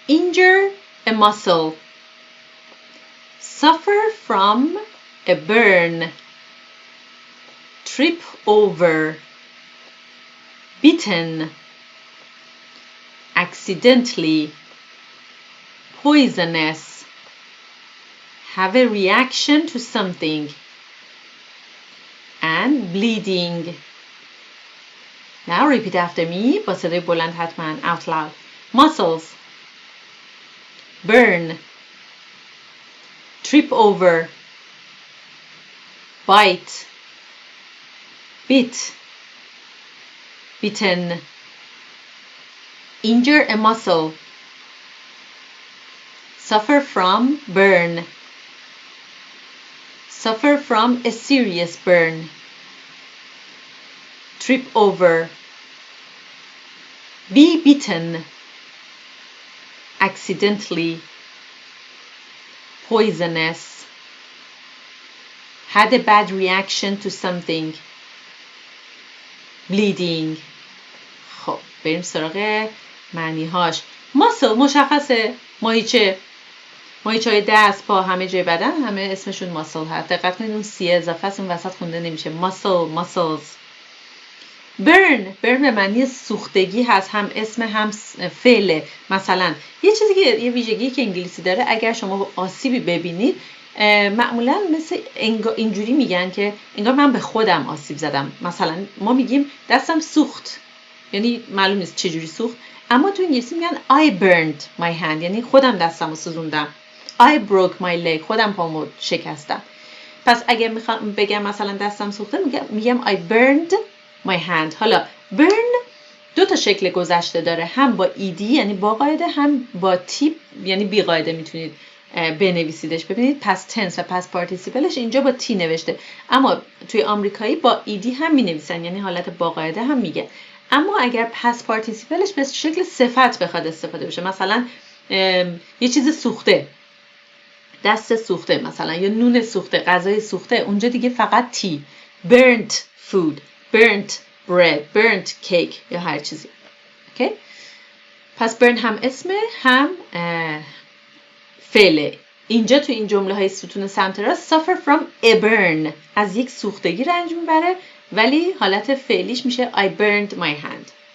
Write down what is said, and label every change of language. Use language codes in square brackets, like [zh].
[en] injure a muscle, suffer from a burn, trip over, bitten, accidentally, poisonous, have a reaction to something, and bleeding. Now repeat after me [fa] با صدای بلند حتما. [en] out loud. muscles, burn, trip over, bite, bitten, injure a muscle, suffer from burn, suffer from a serious burn, trip over, be bitten, accidentally, poisonous, had a bad reaction to something, bleeding. [fa] خب بریم سراغ معنی هاش. muscle مشخصه، ماهیچه های دست، پا، همه جای بدن همه اسمشون muscle هست. دقت کنید اون سی اضافه است اون وسط خونده نمیشه. muscles. burn به معنی سوختگی هست، هم اسم هم فعله. مثلا یه چیزی که یه ویژگی که انگلیسی داره، اگر شما آسیبی ببینید معمولا مثل اینجوری میگن که انگار من به خودم آسیب زدم. مثلا ما میگیم دستم سوخت، یعنی معلوم نیست چجوری سوخت، اما تو انگلیسی میگن [en] I burned my hand، [fa] یعنی خودم دستمو سوزوندم. [en] I broke my leg، [fa] خودم پامو شکستم. پس اگه میخوام بگم مثلا دستم سوخته میگم [en] I burned my hand. [fa] حالا burn دو تا شکل گذشته داره، هم با ایدی یعنی با قاعده، هم با تی یعنی بی قاعده میتونید بنویسیدش. ببینید پس تنس و پس پارتیسیپلش اینجا با تی نوشته، اما توی آمریکایی با ایدی هم مینویسن، یعنی حالت با قاعده هم میگه. اما اگر پس پارتیسیپلش به شکل صفت بخواد استفاده بشه، مثلا یه چیز سوخته، دست سوخته مثلا، یا نون سوخته، غذای سوخته، اونجا دیگه فقط تی. [en] burnt food، burnt bread، burnt cake [fa] یا هر چیزی. اوکی؟ پس burn هم اسمه هم فعله. اینجا تو این جمله های ستون سمت راست [en] suffer from a burn، [fa] از یک سوختگی رنج میبره، ولی حالت فعلیش میشه [en] I burned my hand.